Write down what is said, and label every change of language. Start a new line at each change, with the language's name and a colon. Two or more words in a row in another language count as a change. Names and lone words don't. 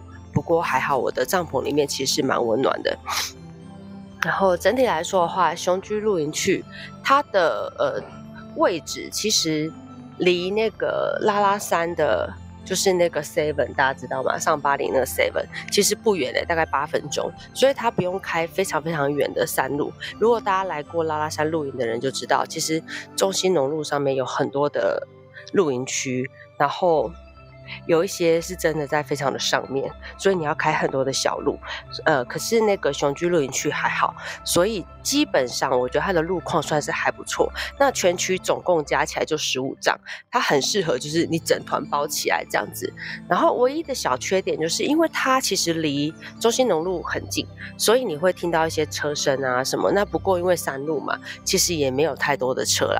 Chinese: 不過還好，我的帳篷裡面其實是蠻溫暖的。然後整體來說的話，雄居露營區它的位置其實離那個拉拉山的，就是那個 Seven， 大家知道嗎？上巴黎那個 Seven 其實不遠的，大概8分鐘，所以它不用開非常非常遠的山路。如果大家來過拉拉山露營的人就知道，其實中興農路上面有很多的露營區，然後有一些是真的在非常的上面，所以你要開很多的小路。可是那個雄居露營區還好，所以基本上我覺得它的路況算是還不錯。那全區總共加起來就15帳，它很適合就是你整團包起來這樣子。然後唯一的小缺點就是因為它其實離中興農路很近，所以你會聽到一些車聲啊什麼。那不過因為山路嘛，其實也沒有太多的車啦。